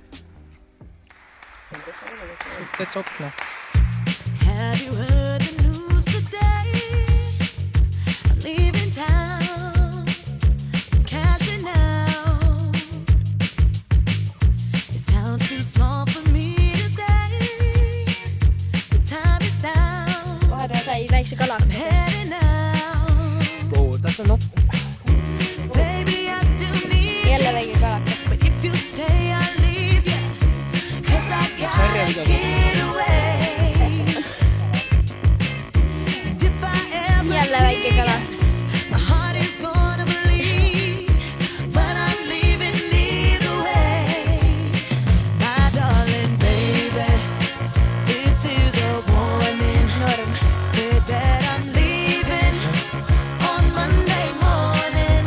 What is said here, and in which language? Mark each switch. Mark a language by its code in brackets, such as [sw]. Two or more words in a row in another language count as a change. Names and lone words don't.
[et] Täitsa okna. [en] Have you heard the news today? I'm leaving town, cashing out. This town's too small for me to stay. The time is now. [et] Vahepeal sai väikse kala. [en] I'm heading out. Oh, that's a lot. Baby, I still need [et] Jälle väike kalaka. [en] If you stay, I'll leave you. 'Cause I gotta get away. And if I ever [et] Jälle väike kala. [en] my heart is gonna bleed. But I'm leaving either way. My darling baby, this is a warning. [et] Norm. [en] Say that I'm leaving on Monday morning.